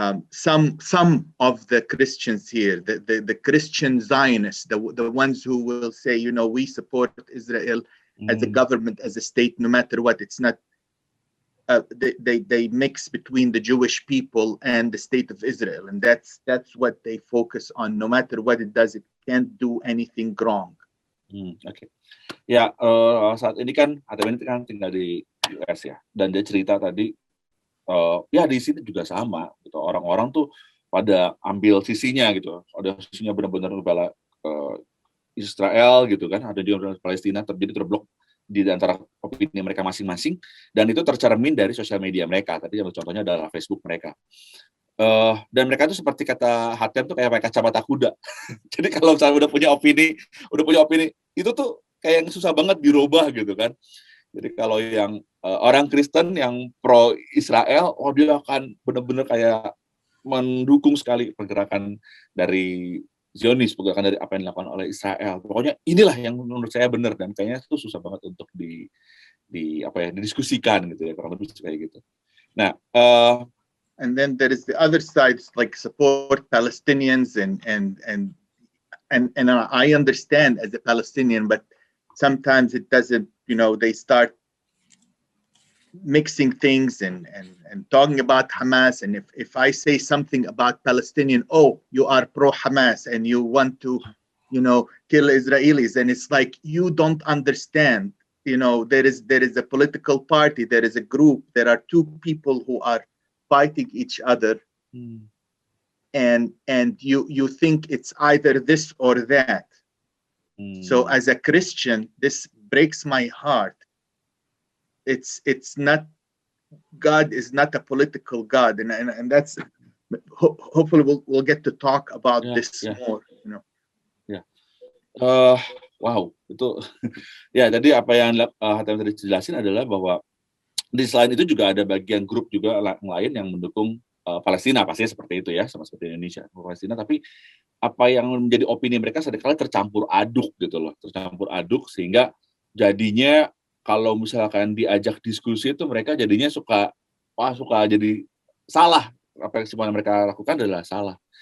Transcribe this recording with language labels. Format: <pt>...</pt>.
<en>some of the Christians here, the Christian Zionists, the ones who will say, we support Israel as a government, as a state, no matter what. It's not. They mix between the Jewish people and the state of Israel, and that's what they focus on. No matter what it does, it can't do anything wrong.</en> <id>Oke. Ya, saat ini kan Hatem ini kan tinggal di US ya, dan dia cerita tadi. Ya di sini juga sama gitu, orang-orang tuh pada ambil sisinya gitu, ada sisinya benar-benar membela Israel gitu kan, ada di Palestina, terblok di antara opini mereka masing-masing, dan itu tercermin dari sosial media mereka. Tadi contohnya adalah Facebook mereka, dan mereka tuh seperti kata Hatem tuh kayak pakai kacamata kuda. Jadi kalau misalnya udah punya opini itu tuh kayak yang susah banget dirubah gitu kan. Jadi kalau yang orang Kristen yang pro Israel, dia akan benar-benar kayak mendukung sekali pergerakan dari Zionis, pergerakan dari apa yang dilakukan oleh Israel. Pokoknya inilah yang menurut saya benar, dan kayaknya itu susah banget untuk didiskusikan gitu ya, kurang lebih kayak gitu. Nah,</id> <en>and then there is the other side, like support Palestinians and I understand as a Palestinian, but sometimes it doesn't. They start mixing things and talking about Hamas, and if I say something about Palestinian, you are pro Hamas and you want to kill Israelis, and it's like you don't understand. There is a political party, there is a group, there are two people who are fighting each other, and you think it's either this or that. So as a Christian, this breaks my heart. It's not, God is not a political God, and that's hopefully we'll get to talk about this more. Yeah. Wow,</en> <id>itu ya. Jadi apa yang HTM tadi jelasin adalah bahwa di selain itu juga ada bagian grup juga lain yang mendukung Palestina, pastinya seperti itu ya, sama seperti Indonesia, Palestina. Tapi apa yang menjadi opini mereka seringkali tercampur aduk gitu loh, tercampur aduk sehingga jadinya kalau misalkan diajak diskusi itu mereka jadinya suka jadi salah, apa yang semuanya mereka lakukan adalah salah.</id>